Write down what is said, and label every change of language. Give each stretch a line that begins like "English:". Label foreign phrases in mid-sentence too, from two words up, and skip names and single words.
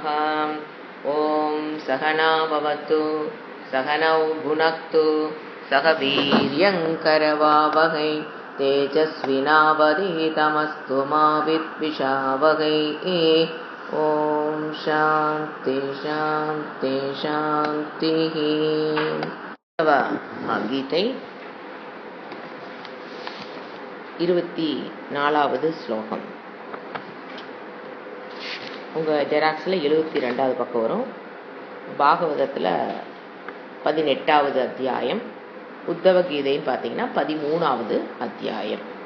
Sanskrit: ॐ सहना भवतु सहनौ भुनक्तु सह वीर्यङ्करवावहै तेजस्विनावधीतमस्तु मा विद्विषावहै। ॐ शान्ति शान्ति शान्तिः।
Tamil: गीதை 24வது ஸ்லோகம். உங்கள் ஜெராக்ஸில் 72வது பக்கம் வரும். பாகவதத்தில் 18வது அத்தியாயம், உத்தவ கீதைன்னு பார்த்தீங்கன்னா 13வது அத்தியாயம்.